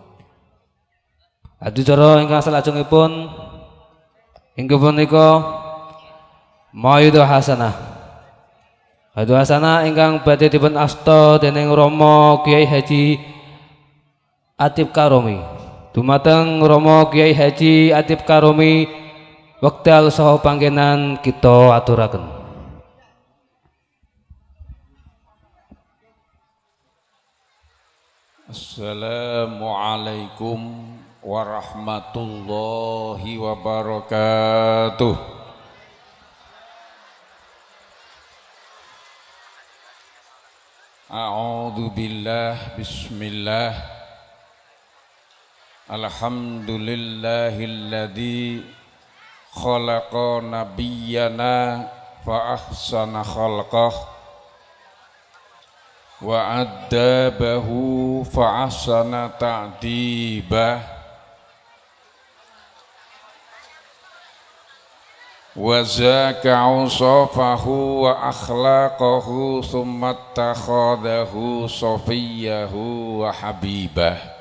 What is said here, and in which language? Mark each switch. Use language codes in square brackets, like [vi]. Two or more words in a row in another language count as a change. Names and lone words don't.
[jv] Adicara ingkang salajengipun inggih punika [ar] Mauidhah Hasanah. Mauidhah Hasanah [jv] ingkang badhe dipun asta dening Rama Kiai Haji Atib Karomi. Dumateng Rama Kiai Haji Atib Karomi wekdal saha panggenan kita aturaken. [ar] السلام عليكم ورحمة الله وبركاته. أعوذ بالله، بسم الله. الحمد لله الذي خلق نبينا فأحسن خلقه وأدبه فأحسن تأديبه وزكى أوصافه وأخلاقه ثم اتخذه صفيه وحبيبه